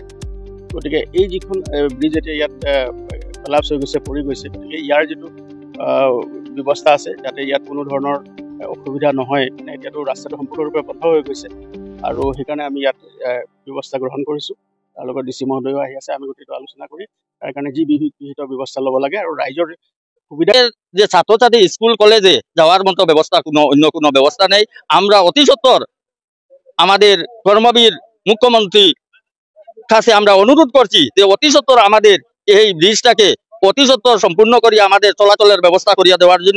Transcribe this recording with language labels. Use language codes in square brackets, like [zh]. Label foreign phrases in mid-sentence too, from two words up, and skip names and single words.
[as] গতিকে এই যিখন ব্ৰিজ এতিয়া ইয়াত কলাপছ হৈ গৈছে, পৰি গৈছে, গতিকে ইয়াৰ যিটো ব্যৱস্থা আছে যাতে ইয়াত কোনো ধৰণৰ অসুবিধা নহয়, মানে এতিয়াতো ৰাস্তাটো সম্পূৰ্ণৰূপে বন্ধ হৈ গৈছে আৰু সেইকাৰণে আমি ইয়াত ব্যৱস্থা গ্ৰহণ কৰিছোঁ। তাৰ লগত DC মহোদয়ো আহি আছে। আমি গোটেইটো আলোচনা কৰি তাৰ কাৰণে যি বিহিত ব্যৱস্থা ল'ব লাগে আৰু রাইজৰ সুবিধা [bn] যে ছাত্রছাত্রী স্কুল কলেজে যাওয়ার মতো ব্যবস্থা অন্য কোনো ব্যবস্থা নেই। আমরা অতি সত্বর আমাদের কর্মবীর মুখ্যমন্ত্রী কাছে আমরা অনুরোধ করছি যে অতি সত্বর আমাদের এই ব্রিজটাকে অতি সত্বর সম্পূর্ণ করিয়া আমাদের চলাচলের ব্যবস্থা করিয়া দেওয়ার জন্য।